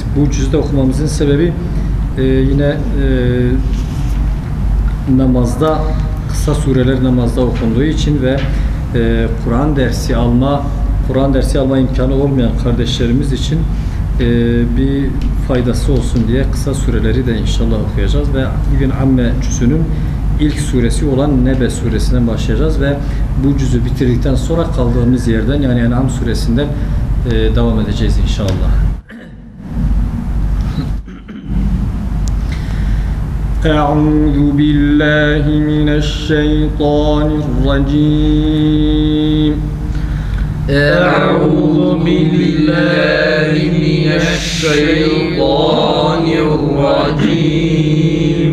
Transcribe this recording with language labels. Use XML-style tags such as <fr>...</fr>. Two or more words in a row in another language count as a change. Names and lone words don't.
<tr>Bu cüzde okumamızın sebebi yine namazda, kısa sureler namazda okunduğu için ve Kur'an dersi alma imkanı olmayan kardeşlerimiz için bir faydası olsun diye kısa sureleri de inşallah okuyacağız ve bugün Amme cüzünün ilk suresi olan Nebe suresinden başlayacağız ve bu cüzü bitirdikten sonra kaldığımız yerden yani En'am suresinden devam edeceğiz inşallah.</tr> <ar>أعوذ بالله من الشيطان الرجيم أعوذ بالله من الشيطان الرجيم</ar>